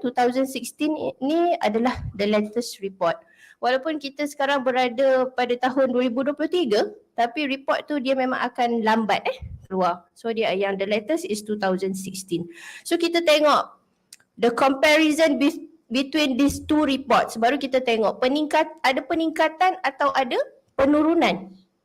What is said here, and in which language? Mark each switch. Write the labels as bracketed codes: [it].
[ms] 2016 ni adalah [en] the latest report. [ms] Walaupun kita sekarang berada pada tahun 2023, tapi report tu dia memang akan lambat keluar. [en] So [ms] dia yang [en] the latest is 2016. So [ms] kita tengok [en] the comparison between these two reports. [ms] Baru kita tengok ada peningkatan atau ada penurunan.